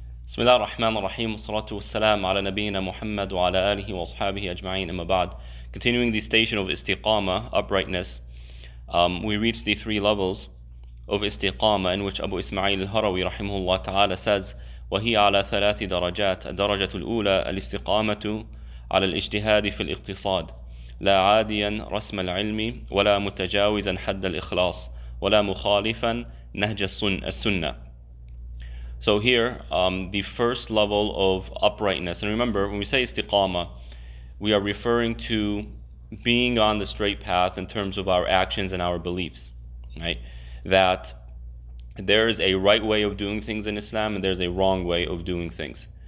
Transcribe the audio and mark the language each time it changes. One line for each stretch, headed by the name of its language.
Arabic: بسم الله الرحمن الرحيم والصلاة والسلام على نبينا محمد وعلى آله وأصحابه أجمعين أما بعد.
English: Continuing the station of Istiqaamah, uprightness, we reached the three levels of Istiqaamah in which Abu Ismail al-Harawi rahimahullah ta'ala says
Arabic: وهي على ثلاث درجات.
English: الدرجة الأولى الاستقامة على الاجتهاد في الاقتصاد لا عاديا رسم العلم ولا متجاوزا حد الإخلاص ولا مخالفا نهج السنة. So here, the first level of uprightness, and remember, when we say istiqamah, we are referring to being on the straight path in terms of our actions and our beliefs, right? That there is a right way of doing things in Islam and there's a wrong way of doing things.